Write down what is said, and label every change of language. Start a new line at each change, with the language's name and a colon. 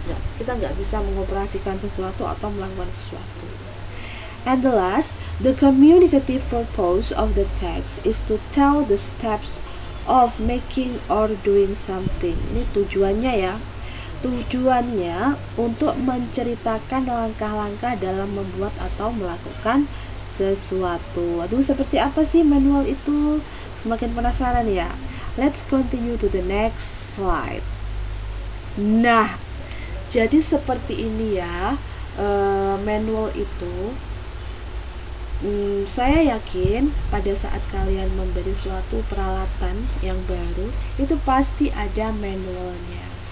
Indonesian: Kita nggak bisa mengoperasikan sesuatu atau melakukan sesuatu.
English: And the last, the communicative purpose of the text is to tell the steps of making or doing something.
Indonesian: Ini tujuannya ya. Tujuannya untuk menceritakan langkah-langkah dalam membuat atau melakukan sesuatu. Aduh, seperti apa sih manual itu? Semakin penasaran ya.
English: Let's continue to the next slide.
Indonesian: Nah, jadi seperti ini ya, manual itu. Saya yakin pada saat kalian membeli suatu peralatan yang baru, itu pasti ada manualnya.